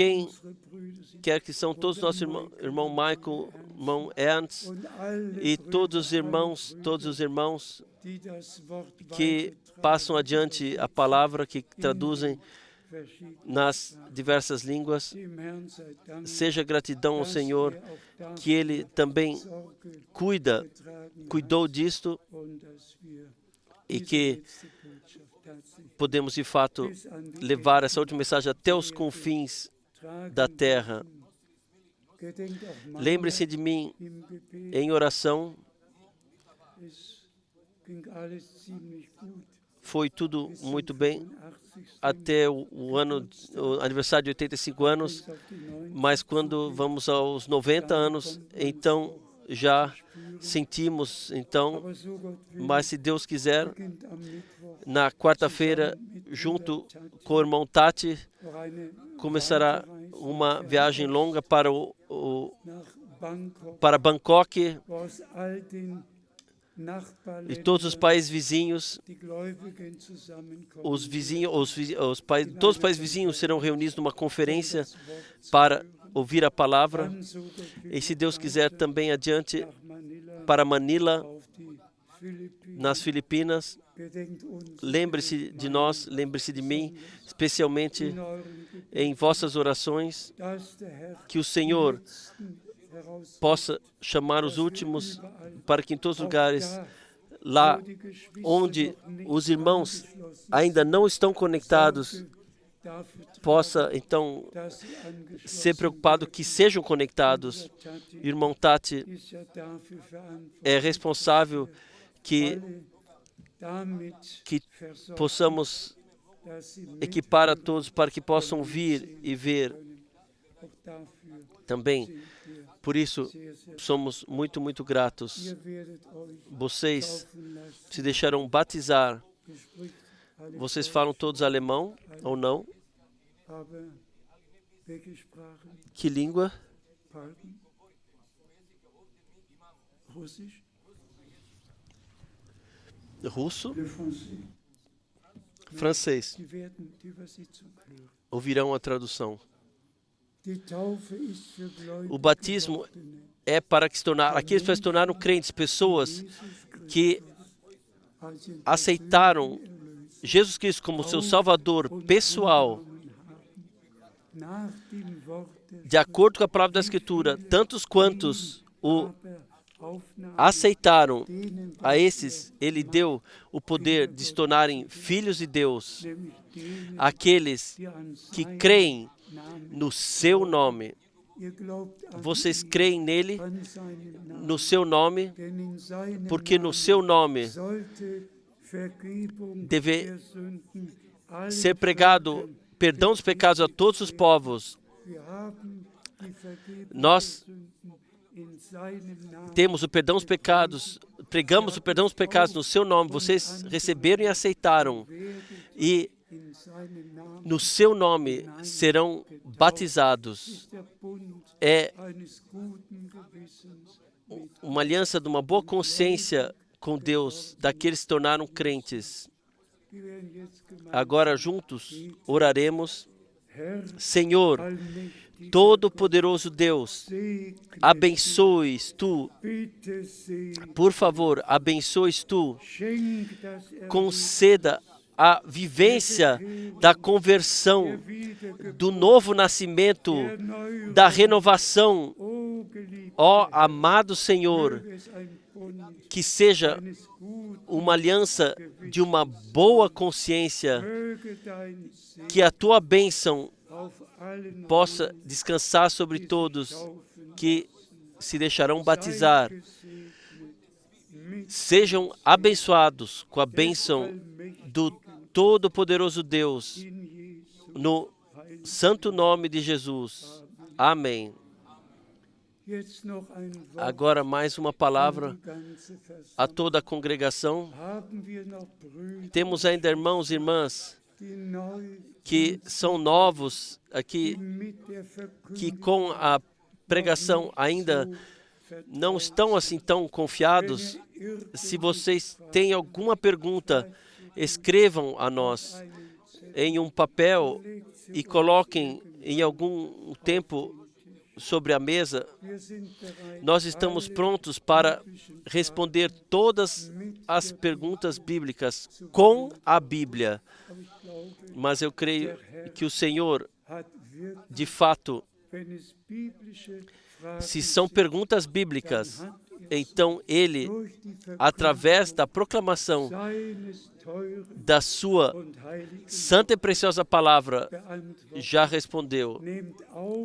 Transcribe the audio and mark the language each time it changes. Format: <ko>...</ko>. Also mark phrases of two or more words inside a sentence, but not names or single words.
<pt>quem</pt> <de>unsere Brüder sind,</de> <pt>quer que são todos nossos irmãos, irmão Michael, irmão Ernst,</pt> <de>und alle</de> <pt>e</pt> <de>Brüder,</de> <pt>todos os</pt> <de>alle</de> <pt>irmãos,</pt> <de>Brüder,</de> <pt>todos os irmãos</pt> <de>die das Wort</de> <pt>que</pt> <de>weitertragen,</de> <pt>passam adiante a palavra, que traduzem</pt> <de>verschiedene</de> <pt>nas diversas línguas.</pt> <de>Dem Herrn sei Dank,</de> <pt>Seja gratidão ao</pt> <de>dass</de> <pt>Senhor,</pt> <de>er auch dafür</de> <pt>que Ele também</pt> <de>Sorge getragen</de> <pt>cuidou</pt> <de>hat</de> <pt>disto</pt> <de>und dass wir</de> <pt>e</pt> <de>diese</de> <pt>que</pt> <de>letzte Botschaft tatsächlich</de> <pt>podemos de fato</pt> <de>bis an die</de> <pt>levar</pt> <de>Ende</de> <pt>essa última mensagem até os confins</pt> <de>tragen</de> <pt>da terra.</pt> <de>dürfen. Gedenkt auch meiner</de> <pt>Lembre-se de mim</pt> <de>im Gebet.</de> <pt>em oração.</pt> <de>Es ging alles ziemlich gut.</de> <pt>Foi tudo</pt> <de>Bis</de> <pt>muito</pt> <de>zum</de> <pt>bem</pt> <de>85.</de> <pt>até o aniversário de 85 anos,</pt> <de>Bis auf die 90.</de> <pt>mas quando vamos aos 90 anos, então já sentimos, então,</pt> <de>Aber so Gott will,</de> <pt>mas se Deus quiser,</pt> <de>beginnt am Mittwoch</de> <pt>na quarta-feira, junto com o irmão Tati,</pt> <de>noch eine</de> <pt>começará</pt> <de>Reise</de> <pt>uma viagem longa para</pt> <de>nach Bangkok,</de> <pt>para Bangkok,</pt> <de>wo aus all den</de> <pt>e</pt> <de>Nachbarländern</de> <pt>todos os países vizinhos,</pt> <de>die Gläubigen zusammenkommen.</de> <pt>os vizinhos, todos os países vizinhos serão reunidos numa conferência</pt> <de>das Wort</de> <pt>para ouvir a palavra.</pt> <de>dann, so Gott will,</de> <pt>E se Deus quiser, também adiante</pt> <de>nach Manila</de> <pt>para Manila,</pt> <de>auf die Philippinen.</de> <pt>nas Filipinas.</pt> <de>Gedenkt uns</de> <pt>Lembre-se de nós, lembre-se de mim, especialmente</pt> <de>in euren Gebeten,</de> <pt>em vossas orações,</pt> <de>dass der Herr</de> <pt>que o Senhor</pt> <de>die Letzten heraus</de> <pt>possa chamar os últimos, para que em todos os</pt> <de>auch</de> <pt>lugares,</pt> <de>da,</de> <pt>lá</pt> <de>wo die Geschwister</de> <pt>onde</pt> <de>noch nicht</de> <pt>os irmãos</pt> <de>angeschlossen</de> <pt>ainda</pt> <de>sind,</de> <pt>não estão conectados,</pt> <de>Sorge dafür tragen,</de> <pt>possa então</pt> <de>dass sie angeschlossen</de> <pt>ser preocupado que sejam conectados.</pt> <de>werden. Tati</de> <pt>O irmão Tati</pt> <de>ist ja dafür verantwortlich,</de> <pt>é responsável que</pt> <de>alle damit</de> <pt>que</pt> <de>versorgen,</de> <pt>possamos</pt> <de>dass sie</de> <pt>equipar a</pt> <de>mithören</de> <pt>todos para que possam</pt> <de>können,</de> <pt>vir</pt> <de>sehen</de> <pt>e ver</pt> <de>können. Auch dafür</de> <pt>também.</pt> <de>sind wir</de> <pt>Por isso,</pt> <de>sehr, sehr</de> <pt>somos muito gratos.</pt> <de>Ihr werdet euch</de> <pt>Vocês</pt> <de>taufen lassen.</de> <pt>se deixaram batizar.</pt> <de>Gespricht alle</de> <pt>Vocês</pt> <de>Deutsch,</de> <pt>falam todos alemão ou não?</pt> <de>aber welche Sprachen?</de> <pt>Que língua?</pt> <de>Pardon? Russisch?</de> <pt>Russo?</pt> <fr>Le français.</fr> <pt>francês</pt> <de>Sie werden die Übersetzung hören.</de> <pt>ouvirão a tradução.</pt> <de>Die Taufe ist für Gläubige</de> <pt>O batismo</pt> <de>gewordene,</de> <pt>é para que aqueles que se tornaram crentes, pessoas</pt> <de>Jesus</de> <pt>que</pt> <de>als ihren</de> <pt>aceitaram</pt> <de>persönlichen Erlöser</de> <pt>Jesus Cristo como seu Salvador pessoal,</pt> <de>angenommen haben. Nach dem Wort der</de> <pt>de acordo com a palavra da Escritura, tantos quantos o</pt> <de>aber Aufnahme,</de> <pt>aceitaram,</pt> <de>denen</de> <pt>a esses ele deu o poder de se tornarem filhos de Deus,</pt> <de>nämlich denen,</de> <pt>aqueles</pt> <de>die an</de> <pt>que</pt> <de>seinen</de> <pt>creem</pt> <de>Namen,</de> <pt>no seu nome.</pt> <de>ihr glaubt an</de> <pt>Vocês</pt> <de>ihn,</de> <pt>creem nele,</pt> <de>an seinen Namen,</de> <pt>no seu nome,</pt> <de>denn in seinem</de> <pt>porque no</pt> <de>Namen</de> <pt>seu nome</pt> <de>sollte Vergebung</de> <pt>deve</pt> <de>der Sünden allen</de> <pt>ser pregado</pt> <de>Völkern</de> <pt>perdão dos pecados a todos os povos.</pt> <de>Wir haben die Vergebung</de> <pt>Nós</pt> <de>der Sünden in seinem Namen.</de> <pt>Temos o perdão dos pecados, pregamos o perdão dos pecados no seu nome. Vocês receberam e aceitaram. E</pt> <de>In seinem Namen</de> <pt>no seu nome serão batizados.</pt> <de>ist der Bund</de> <pt>É</pt> <de>eines guten Gewissens mit</de> <pt>uma aliança de uma boa consciência com Deus, daqueles que se tornaram crentes.</pt> <de>Wir werden jetzt gemeinsam</de> <pt>Agora juntos oraremos.</pt> <de>Herr,</de> <pt>Senhor,</pt> <de>allmächtiger</de> <pt>Todo-Poderoso Deus,</pt> <de>segne,</de> <pt>abençoes tu,</pt> <de>bitte segne,</de> <pt>por favor, abençoes tu,</pt> <de>schenk das</de> <pt>conceda a vivência da conversão, do novo nascimento,</pt> <de>Erneuerung,</de> <pt>da renovação.</pt> <de>o geliebter</de> <pt>Ó amado Senhor,</pt> <de>Herr, es ein Bund</de> <pt>que seja</pt> <de>eines guten,</de> <pt>uma aliança de uma boa consciência,</pt> <de>möge dein Segen</de> <pt>que a tua bênção</pt> <de>auf allen</de> <pt>possa descansar sobre todos que se deixarão batizar.</pt> <de>gesegnet mit</de> <pt>Sejam abençoados com a bênção do Todo-Poderoso Deus,</pt> <de>in Jesu.</de> <pt>no santo nome de Jesus. Amém.</pt> <de>Jetzt noch ein Wort</de> <pt>Agora mais uma palavra</pt> <de>an die ganze Versammlung.</de> <pt>a toda a congregação.</pt> <de>Haben wir noch Brüder,</de> <pt>Temos ainda irmãos e irmãs</pt> <de>die neu</de> <pt>que são novos aqui,</pt> <de>mit der</de> <pt>que</pt> <de>Verkündigung</de> <pt>com a pregação ainda não estão assim tão confiados. Se vocês têm alguma pergunta, escrevam a nós em um papel e coloquem em algum tempo sobre a mesa.</pt> <de>Wir sind bereit,</de> <pt>Nós estamos prontos para responder todas as perguntas bíblicas com a Bíblia.</pt> <de>aber ich glaube,</de> <pt>Mas eu creio que o Senhor,</pt> <de>hat wirklich,</de> <pt>de fato,</pt> <de>wenn es biblische Fragen</de> <pt>se são perguntas bíblicas, então Ele,</pt> <de>durch die</de> <pt>através da proclamação</pt> <de>seines teuren</de> <pt>da sua</pt> <de>und heiligen</de> <pt>santa e preciosa palavra,</pt> <de>beantwortet,</de> <pt>já respondeu.</pt> <de>nehmt auf</de>